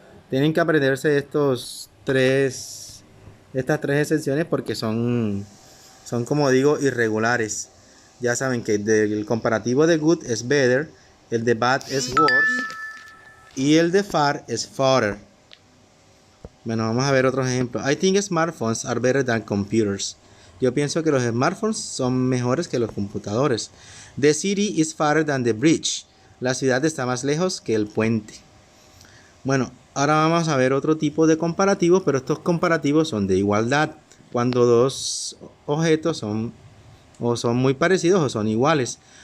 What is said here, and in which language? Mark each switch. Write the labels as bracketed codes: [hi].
[es] Tienen que aprenderse estas tres excepciones porque son como digo, irregulares. Ya saben que el comparativo de good es better, el de bad es worse y el de far es farther. Bueno, vamos a ver otros ejemplos. [en] I think smartphones are better than computers. [es] Yo pienso que los smartphones son mejores que los computadores. [en] The city is farther than the bridge. [es] La ciudad está más lejos que el puente. Bueno, ahora vamos a ver otro tipo de comparativos, pero estos comparativos son de igualdad. Cuando dos objetos son muy parecidos o son iguales.